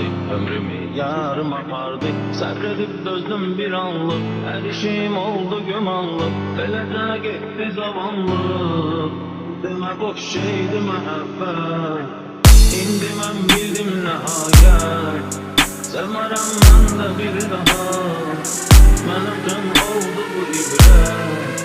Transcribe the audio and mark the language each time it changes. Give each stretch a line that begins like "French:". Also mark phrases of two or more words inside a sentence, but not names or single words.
Turkish: Ömrümü yarım apardı, sabredip dözdüm bir anlık. Her işim oldu gümanlık, belede gitti zamanlık. Deme boş şeydi mehabbet, indi ben bildim nihayet.
Azerbaijani: Sevmərəm mən də bir daha, mənim üçün oldu bu ibrət.